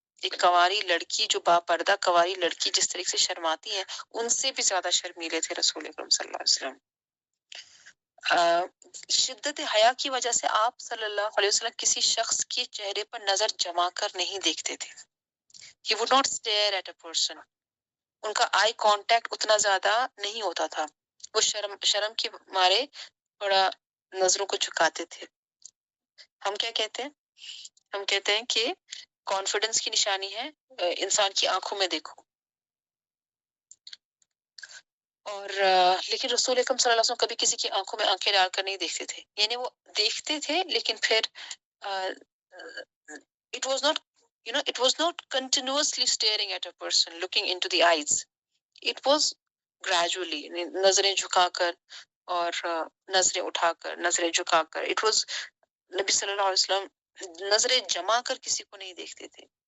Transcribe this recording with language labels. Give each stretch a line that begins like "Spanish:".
Urdu: ایک کنواری لڑکی جو با پردہ کنواری لڑکی جس طریقے سے شرماتی ہے، ان سے بھی زیادہ شرمیلے تھے رسول اکرم صلی اللہ علیہ وسلم. شدت حیا کی وجہ سے آپ صلی اللہ علیہ وسلم کسی شخص کے چہرے پر نظر جما کر نہیں دیکھتے تھے.
English: He would not stare at a person.
Urdu: ان کا آئی کانٹیکٹ اتنا زیادہ نہیں ہوتا تھا. وہ شرم کے مارے تھوڑا نظروں کو جھکاتے تھے. ہم کیا کہتے ہیں؟ ہم کہتے ہیں کہ کانفیڈنس کی نشانی ہے انسان کی آنکھوں میں دیکھو. اور لیکن رسول اکرم صلی اللہ علیہ وسلم کبھی کسی کی آنکھوں میں آنکھیں ڈال کر نہیں دیکھتے تھے. یعنی وہ دیکھتے تھے لیکن پھر
English: it was not, it was not continuously staring at a person, looking into the eyes. It was gradually,
Urdu: نظریں جھکا کر اور نظریں اٹھا کر، نظریں جھکا کر.
English: It was
Urdu: نبی صلی اللہ علیہ وسلم نظریں جما کر کسی کو نہیں دیکھتے تھے.